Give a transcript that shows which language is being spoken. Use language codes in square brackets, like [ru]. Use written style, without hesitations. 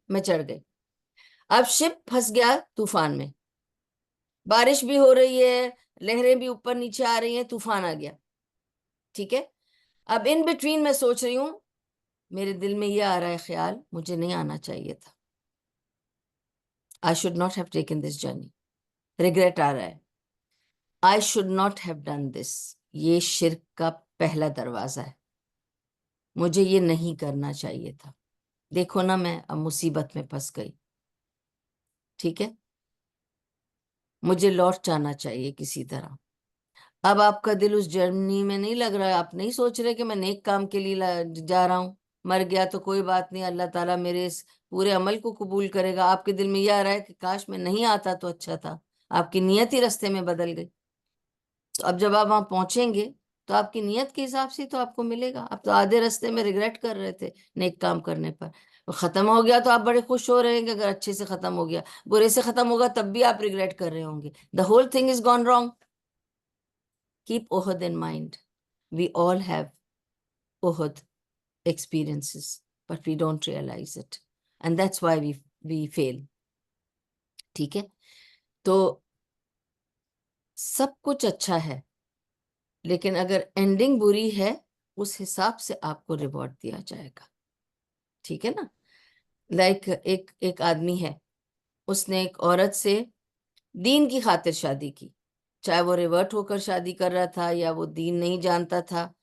[ur] میں چڑھ گئی, اب شپ پھنس گیا طوفان میں, بارش بھی ہو رہی ہے, لہریں بھی اوپر نیچے آ رہی ہیں, طوفان آ گیا. ٹھیک ہے, اب ان بٹوین میں سوچ رہی ہوں, میرے دل میں یہ آ رہا ہے خیال, مجھے نہیں آنا چاہیے تھا, [en] I should not have taken this journey. [ur] Regret آ رہا ہے, [en] I should not have done this. [ur] یہ شرک کا پہلا دروازہ ہے, مجھے یہ نہیں کرنا چاہیے تھا. دیکھو نا, میں اب مصیبت میں پھنس گئی. ٹھیک ہے, مجھے لوٹ جانا چاہیے کسی طرح. اب آپ کا دل اس جرنی میں نہیں لگ رہا ہے, آپ نہیں سوچ رہے کہ میں نیک کام کے لیے جا رہا ہوں, مر گیا تو کوئی بات نہیں, اللہ تعالیٰ میرے اس پورے عمل کو قبول کرے گا. آپ کے دل میں یہ آ رہا ہے کہ کاش میں نہیں آتا تو اچھا تھا. آپ کی نیت ہی رستے میں بدل گئی. تو اب جب آپ وہاں پہنچیں گے تو آپ کی نیت کے حساب سے تو آپ کو ملے گا. آپ تو آدھے رستے میں ریگریٹ کر رہے تھے نیک کام کرنے پر, ختم ہو گیا تو آپ بڑے خوش ہو رہے ہیں کہ اگر اچھے سے ختم ہو گیا. برے سے ختم ہوگا تب بھی آپ ریگریٹ کر رہے ہوں گے. [en] The whole thing is gone wrong. Keep Uhud in mind. We all have Uhud experiences. but we don't realize it, and that's why we fail. [ur] ٹھیک ہے, تو سب کچھ اچھا ہے, لیکن اگر اینڈنگ بری ہے اس حساب سے آپ کو ریوارڈ دیا جائے گا. ٹھیک ہے نا. لائک ایک آدمی ہے, اس نے ایک عورت سے دین کی خاطر شادی کی, چاہے وہ ریورٹ ہو کر شادی کر رہا تھا یا وہ دین نہیں جانتا تھا.